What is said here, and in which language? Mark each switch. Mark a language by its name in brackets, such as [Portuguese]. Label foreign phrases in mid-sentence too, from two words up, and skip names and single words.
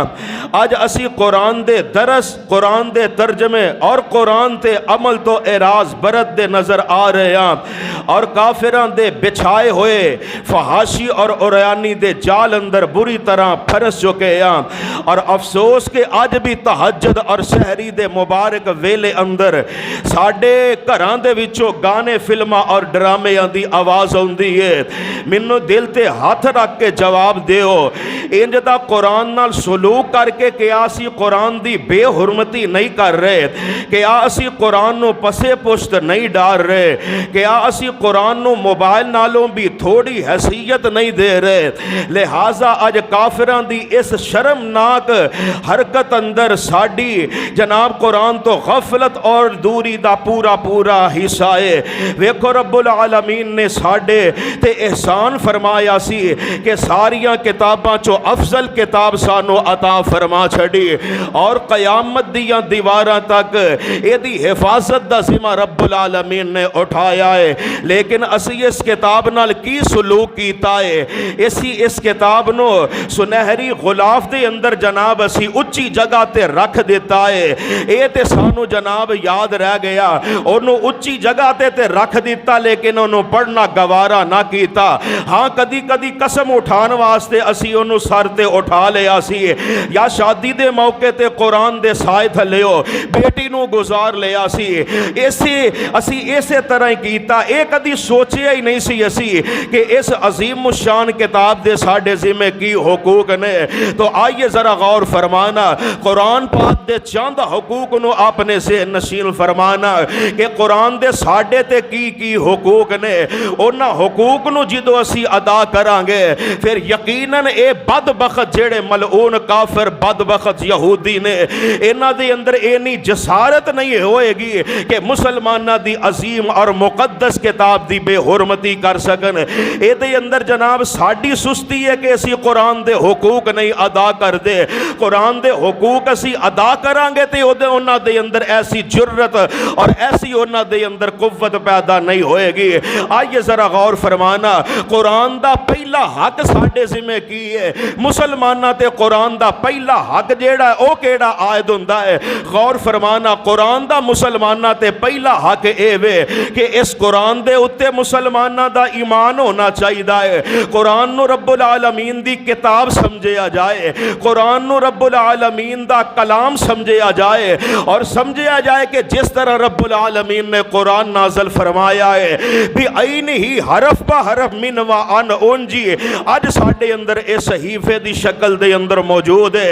[Punjabi] اج اسی قرآن دے درس، قرآن دے ترجمے اور قرآن تے عمل تو اعراض برت دے نظر آ رہے ہیں، اور کافران دے بچھائے ہوئے فحاشی اور اوریانی دے جال اندر بری طرح پھرس چکے ہیں۔ اور افسوس کہ اج بھی تہجد اور سحری دے مبارک ویلے اندر ساڈے گھران دے وچوں گانے، فلماں اور ڈرامے دی آواز ہوندی ہے۔ مینوں دل تے ہاتھ رکھ کے جواب دیو، انج دا قرآن نال سلوک کر کے کیا اسی قرآن دی بے حرمتی نہیں کر رہے؟ کیا اسی قرآن نو پسے پشت نہیں ڈال رہے؟ کیا اسی قرآن نو موبائل نالوں بھی تھوڑی حیثیت نہیں دے رہے؟ لہٰذا اج کافران دی اس شرمناک حرکت اندر ساڈی جناب قرآن تو غفلت اور دوری دا پورا حصہ ہے۔ ویکھو رب العالمین نے ساڈے تے احسان فرمایا سی کہ ساریاں کتاباں چو افضل کتاب سانو عطا فرما چھڑی، اور قیامت دیاں دیواراں تک ایدی حفاظت دا ذمہ رب العالمین نے اٹھایا ہے۔ لیکن اسی اس کتاب نال کی سلوک کیتا ہے؟ اسی اس کتاب نو سنہری غلاف دے اندر جناب اسی اچھی جگہ تے رکھ دیتا ہے۔ اے تے سانو جناب یاد رہ گیا، انہوں اچھی جگہ تے رکھ دیتا لیکن انہوں پڑھنا گوارا نہ کیتا۔ ہاں کدی قسم اٹھان واسطے اسی انہوں سر تے اٹھا لیا سی، یا شادی دے موقع تے قرآن دے سائے تھلیو بیٹی نو گزار لیا سی، اسی طرح کیتا۔ اے کدی سوچیا ہی نہیں سی اسی کہ اس عظیم الشان کتاب دے ساڈے ذمہ کی حقوق نے۔ تو آئیے ذرا غور فرمانا، قرآن پاک دے چند حقوق نو اپنے سے نشین فرمانا کہ قرآن دے ساڈے تے کی حقوق نے۔ انہاں حقوق نو جدو اسی ادا کران گے پھر یقیناً اے بدبخت جڑے ملعون کافر بدبخت یہودی نے، انہاں دے اندر اینی جسارت نہیں ہوئے گی کہ مسلمانہ دی عظیم اور مقدس کتاب دی بے حرمتی کر سکن۔ اے دے اندر جناب ساڈی سستی ہے کہ اسی قرآن دے حقوق نہیں ادا کر دے۔ قرآن دے حقوق اسی ادا کران گے تے انہاں دے اندر ایسی جرت اور ایسی انہاں دے اندر قوت پیدا نہیں ہوئے گی۔ آئیے ذرا غور فرمانا، قرآن دا پہلا حق ساڈے ذمہ کی ہے؟ مسلمانہ تے قرآن دا پہلا حق جیڑا ہے او کیڑا عائد ہوندا ہے؟ غور فرمانا، قرآن دا مسلمانہ تے پہلا حق اے وے کہ اس قرآن دے اتے مسلمانہ دا ایمان ہونا چاہیے ہے۔ قرآن نو رب العالمین دی کتاب سمجھیا جائے، قرآن نو رب العالمین دا کلام سمجھیا جائے، اور سمجھیا جائے کہ جس طرح رب العالمین نے قرآن نازل فرمایا ہے بھی عین ہی حرف با حرف من و ان اونجی اج ساڈے اندر اس صحیفے دی شکل دے اندر موجود ہے۔